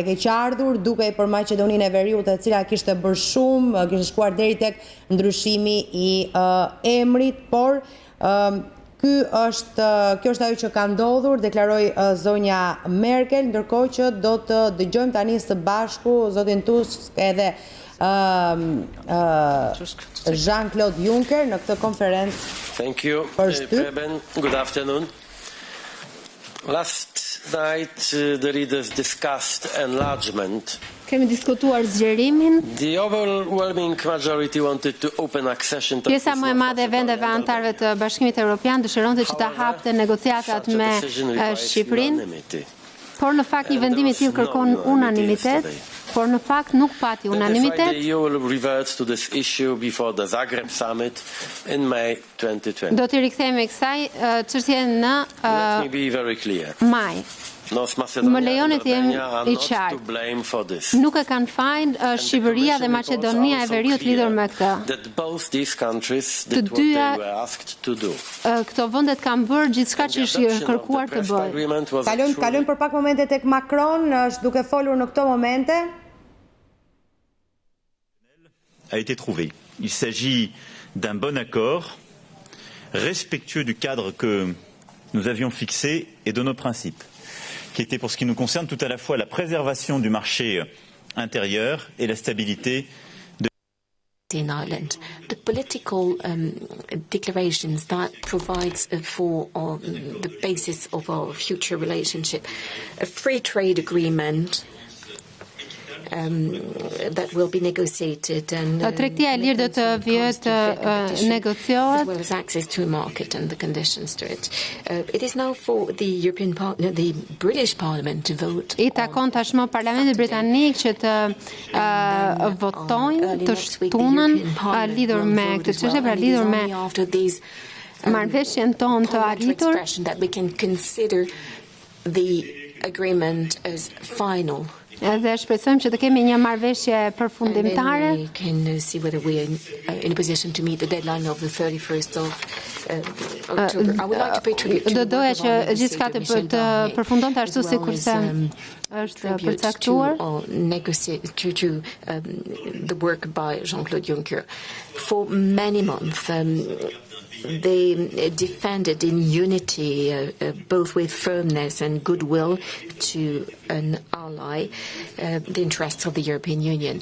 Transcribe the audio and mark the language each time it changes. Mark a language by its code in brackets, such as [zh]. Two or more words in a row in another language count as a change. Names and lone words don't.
[sq] Ke ardhur duke për Maqedoninë e Veriut, e cila kishte bërë shumë, kishte shkuar deri tek ndryshimi i emrit, por kjo është ajo që ka ndodhur, deklaroi zonja Merkel, ndërkohë që do të dëgjojmë tani së bashku zotin Tusk edhe Jean-Claude Juncker në këtë konferencë. [en] Thank you, Preben. Good afternoon. Last night the leaders discussed enlargement. [sq] Kemi diskutuar zgjerimin. [en] The overwhelming majority wanted to open accession to [sq] Pjesa më e madhe e vendeve antarëve të Bashkimit Europian dëshironte që ta hapte negociatat me Shqipërinë. Por në fakt një vendim i tillë kërkon unanimitet, por në fakt nuk pati unanimitet. [en] The EU will revert to this issue before the Zagreb summit in May 2020. [sq] Do t'i rikthehemi kësaj çështje në [en] Let me be very clear. [sq] maj. Më lejoni të jem i qartë. Nuk e kanë fajin Shqipëria dhe Maqedonia e Veriut lidhur me këtë. Të dyja këto vendet kanë bërë gjithçka që është kërkuar të bëjë. Kalojmë për pak momente tek Macron, është duke folur në këto momente. [fr] A été trouvé. Il s'agit d'un bon accord, respectueux du cadre que nous avions fixé et de nos principes, qui était pour ce qui nous concerne tout à la fois la préservation du marché intérieur et la stabilité de [en] in Ireland. The political declarations that provides for the basis of our future relationship, a free trade agreement that will be negotiated and [sq] Tregtia e lirë do të vijë negociohet, [en] as well as access to a market and the conditions to it. It is now for the the British Parliament to vote. [sq] I takon tashmë Parlamentit Britanik që të votojnë, të shtunën lidhur me këtë çështje, pra lidhur me marrëveshjen tonë të arritur, [en] that we can consider the agreement as final. [sq] Dhe shpresojmë që të kemi një marrëveshje përfundimtare. [en] We can see whether we are in a position to meet the deadline of the 31st of October. I would like to pay tribute to [sq] do doja që gjithçka të përfundonte ashtu sikurse është përcaktuar. [en] To the work by Jean-Claude Juncker. For many months they defended in unity, both with firmness and goodwill to an ally, the interests of the European Union.